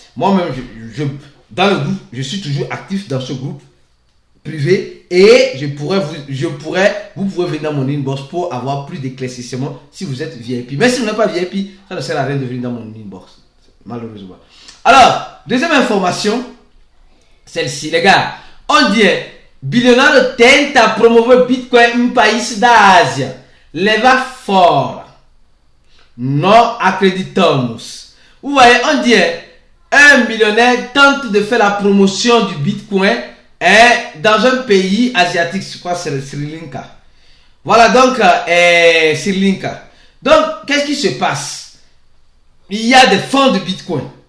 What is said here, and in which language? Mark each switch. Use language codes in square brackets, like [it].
[fr] Moi-même, dans le groupe, je suis toujours actif dans ce groupe privé et vous pouvez venir dans mon inbox pour avoir plus d'éclaircissements si vous êtes VIP. Mais si vous n'êtes pas VIP, ça ne sert à rien de venir dans mon inbox. Malheureusement. Alors, deuxième information, celle-ci, les gars. On dit [pt] Bilionário tenta promover Bitcoin em país da Ásia. Leva fora. Não acreditamos. [fr] Vous voyez, on dit un millionnaire tente de faire la promotion du Bitcoin dans un pays asiatique. Je crois que c'est le Sri Lanka. Voilà donc Sri Lanka. Donc, qu'est-ce qui se passe? Il y a des fonds de Bitcoin.